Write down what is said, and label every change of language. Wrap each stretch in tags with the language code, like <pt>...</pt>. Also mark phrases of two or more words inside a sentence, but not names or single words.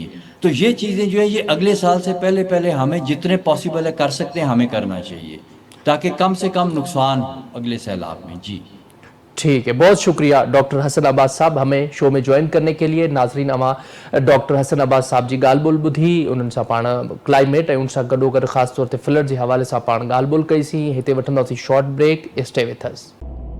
<ur>تو یہ چیزیں جو ہے یہ اگلے سال سے پہلے ہمیں جتنے پاسبل ہے کر سکتے ہیں ہمیں کرنا چاہیے تاکہ کم سے کم نقصان اگلے سیلاب میں. جی ٹھیک ہے, بہت شکریہ ڈاکٹر حسن عباس صاحب ہمیں شو میں جوائن کرنے کے لیے.</ur> <sd>ناظرین اما ڈاکٹر حسن عباس صاحب جی ॻाल्हि ॿोल ॿुधी उन्हनि सां पाण क्लाइमेट ऐं उन सां गॾोगॾु ख़ासि तौर ते फ्लड जे हवाले सां पाण ॻाल्हि ॿोल कईसीं. हिते वठंदासीं शॉर्ट ब्रेक.</sd> <en>stay with us.</en>